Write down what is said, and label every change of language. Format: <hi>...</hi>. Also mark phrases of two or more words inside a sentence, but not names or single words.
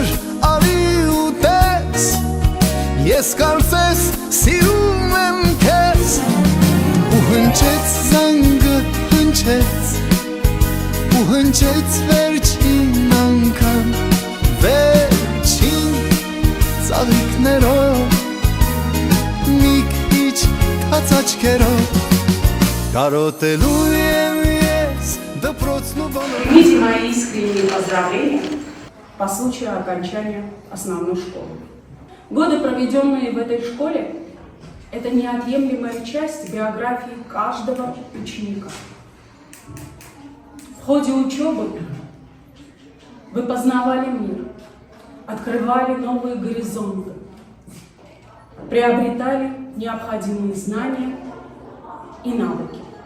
<hy>արի ու տես ես կարծես սիրում եմ քեզ ու հնչեց զանգը հնչեց ու հնչեց վերջին անգամ վերջին ծաղիկներով մի քիչ թաց աչքերով կարոտելու եմ ես դպրոցն ու բոլոր</hy> <ru>Примите мои искренние поздравления по случаю окончания основной школы. Годы, проведенные в этой школе, это неотъемлемая часть биографии каждого ученика. В ходе учебы вы познавали мир, открывали новые горизонты, приобретали необходимые знания и навыки.</ru>